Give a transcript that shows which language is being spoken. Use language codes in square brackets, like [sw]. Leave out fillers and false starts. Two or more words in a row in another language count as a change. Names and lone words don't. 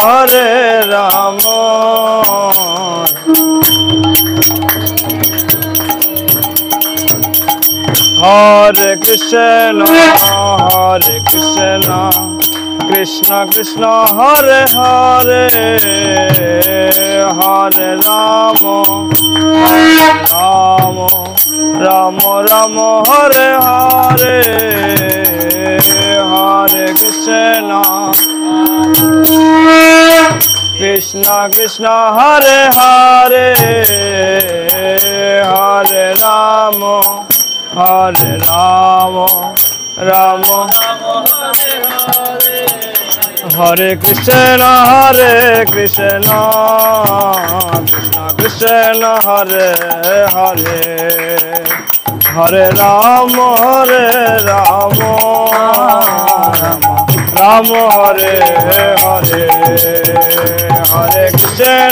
[sa] हरे कृष्ण कृष्ण कृष्ण हरे हरे हरे राम রাম হরে হরে হরে কৃষ্ণ কৃষ্ণ কৃষ্ণ হরে হরে হরে রাম রাম হরে কৃষ্ণ কৃষ্ণ কৃষ্ণ হরে হরে হরে রাম রাম হরে হরে হরে কৃষ্ণ